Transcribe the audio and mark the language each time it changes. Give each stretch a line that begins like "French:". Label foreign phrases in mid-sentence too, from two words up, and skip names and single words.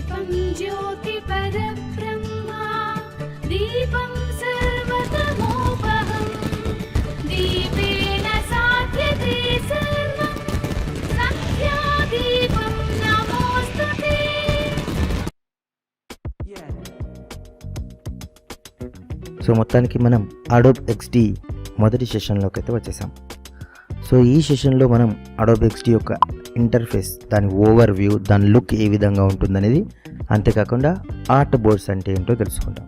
Sanskrit: ज्योति परब्रह्मा दीपं सर्वतमोपहं दीपेन साध्यते सर्वं सत्यादीपं नमोस्तुते।
Telugu: సో మొత్తానికి మనం అడోబ్ XD మొదటి సెషన్లోకి అయితే వచ్చేసాం. సో ఈ సెషన్లో మనం అడోబ్ XD యొక్క ఇంటర్ఫేస్, దాని
English: over view,
Telugu: దాని లుక్ ఏ విధంగా ఉంటుందనేది, అంతేకాకుండా
English: art boards
Telugu: అంటే ఏంటో తెలుసుకుంటాం.